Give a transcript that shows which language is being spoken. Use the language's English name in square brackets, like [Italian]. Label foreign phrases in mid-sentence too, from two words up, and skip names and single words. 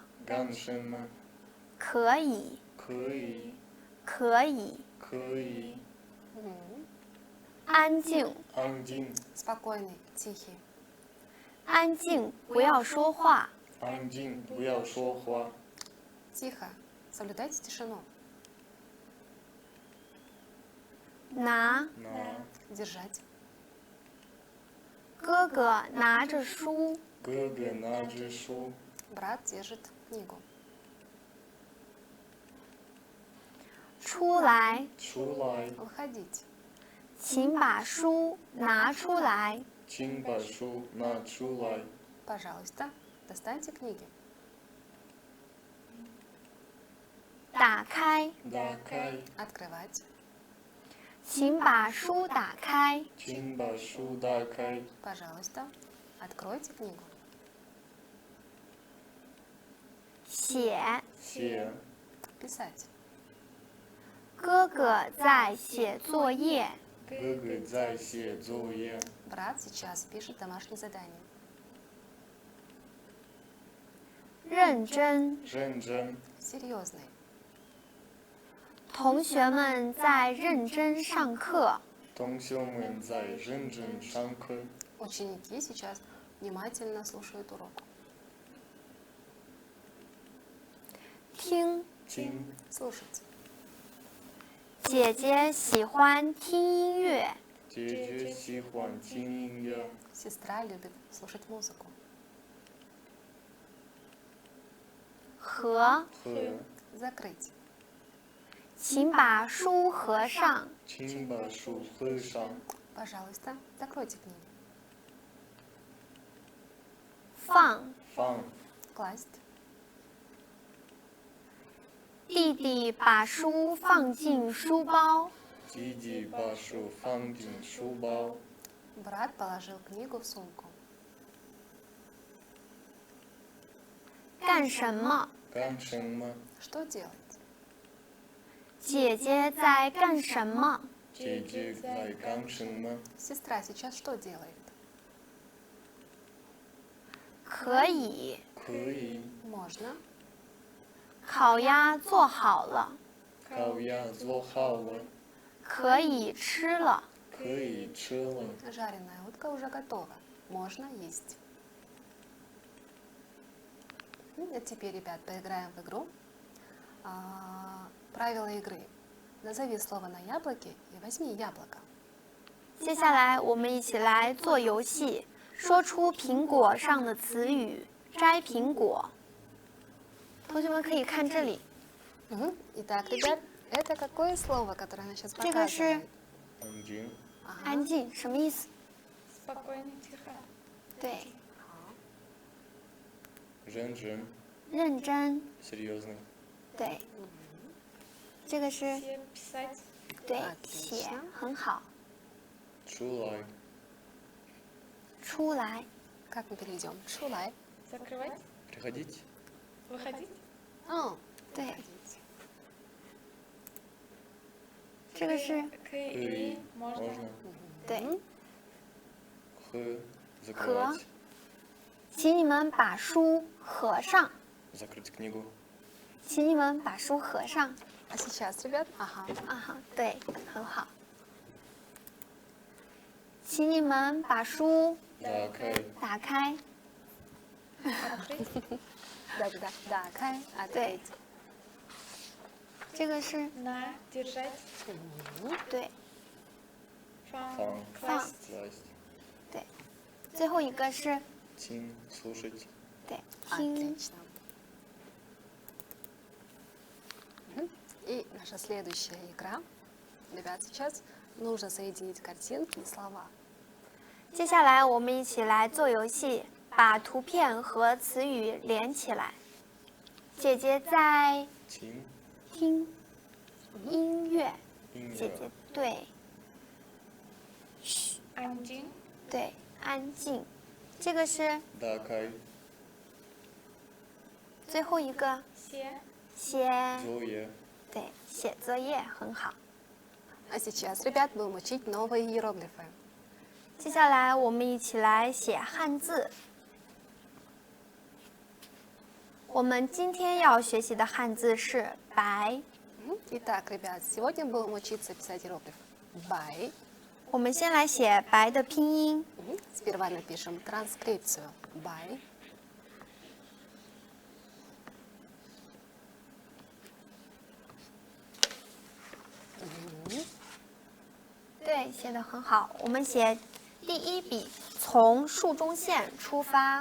[Chinese] 干什么可以，可以可以，可以安静，安静 [Russian] Спокойный, тихий. [Chinese] 安静，不要说话，安静不要说话 [Russian] Тихо. Соблюдайте тишину. [Chinese] 拿，拿 [Russian] Держать. [Chinese] 哥哥拿着书，哥哥拿着书 [Russian] Брат держит книгу. [Chinese] 出来，出来 [Russian] Выходить. [Chinese] 请把书拿出来，请把书拿出来 [Russian] Пожалуйста, достаньте книги. [Chinese] 打开，打开 [Russian] Открывать. [Chinese] 请把书打开，请把书打开 [Russian] Пожалуйста, откройте книгу. [Chinese] 写，写 [Russian] Писать. [Chinese] 哥哥在写作业，哥哥在写作业 [Russian] Брат сейчас пишет домашнее задание. [Chinese] 认真，认真 [Russian] Серьезный. [Chinese] 同学们在认真上课，同学们在认真上课 [Russian] Ученики сейчас внимательно слушают урок. [Chinese] 听，听 [Russian] Слушать. [Chinese] 姐姐喜欢听音乐，姐姐喜欢听音乐 [Russian] Сестра любит слушать музыку. [Chinese] 和，和 [Russian] Закрыть. [Chinese] 请把书合上，请把书合上 [Russian] Пожалуйста, закройте книги. [Chinese] 放，放 [Russian] Класть. [Chinese] 弟弟把书放进书包，弟弟把书放进书包 [Russian] Брат положил книгу в сумку. [Chinese] 干什么？干什么 [Russian] Что делать? [Chinese] 姐姐在干什么？姐姐在干什么 [Russian] Сестра сейчас что делает? [Chinese] 可以。可以 [Russian] Можно. [Chinese] 烤鸭做好了，烤鸭做好了，可以吃了。可以吃了。 [Russian] Жареная утка уже готова. Можно есть. А теперь, ребят, поиграем в игру. Правила игры. Назови слово на яблоке и возьми яблоко. [Chinese] 接下来我们一起来做游戏，说出苹果上的词语，摘苹果。同学们可以看这里， [Russian] Итак, ребят, это какое слово, которое она сейчас [Chinese] 这个是 [Russian] показывает? Один, [Chinese] 安静，什么意思？ [Russian] Спокойно, тихо. [Chinese] 对， [Russian] жен-жен, [Chinese] 认真， [Russian] серьезный. [Chinese] 对。这个是 [Russian] Все писать. [Chinese] 对， [Russian] Отлично [Chinese] 写很好， [Russian] Чулай, [Chinese] 出来， [Russian] Как мы переведем? Шулай. Закрывать. приходите. Выходить. [Chinese] 对。这个是 [Russian] Кы. Можно. Можно. [Chinese] 对， [Russian] Х, закрывать. [Chinese] 请你们把书合上， [Russian] Закрыть книгу. [Chinese] 请你们把书合上。 [Russian] А сейчас, ребят? Ага. [Chinese] 啊哈，对，很好。请你们把书 [Russian] Закрыть. [Chinese] 打开， [Russian] Да-да-да. Дакай. Да. Открыть. [Chinese] 这个是 [Russian] На. Держать. [Chinese] 对 [Russian] Фан. Фан. Класть. Класть. [Chinese] 对，最后一个是 [Russian] Тин, слушать. [Chinese] 对听， [Russian] Отлично. И наша следующая игра. Ребят, сейчас нужно соединить картинки и слова. [Chinese] 接下来我们一起来做游戏，把图片和词语连起来。姐姐在 [Russian] Тин, [Chinese] 听音乐，音姐姐乐。对 [Russian] Андин. [Chinese] 对安静。这个是 [Russian] Дакай, [Chinese] 最后一个 [Russian] Все. [Chinese] 写， [Russian] Зоя, [Chinese] 对写作业很好。 [Russian] А сейчас, ребят, будем учить новые иероглифы. [Chinese] 接下来我们一起来写汉字。我们今天要学习的汉字是白。 [Russian] Итак, ребят, сегодня будем учиться писать иероглиф бай. [Chinese] 我们先来写白的拼音， [Russian] Сперва напишем транскрипцию бай. Мгм. [Chinese] 对，写的很好。我们写第一笔，从竖中线出发。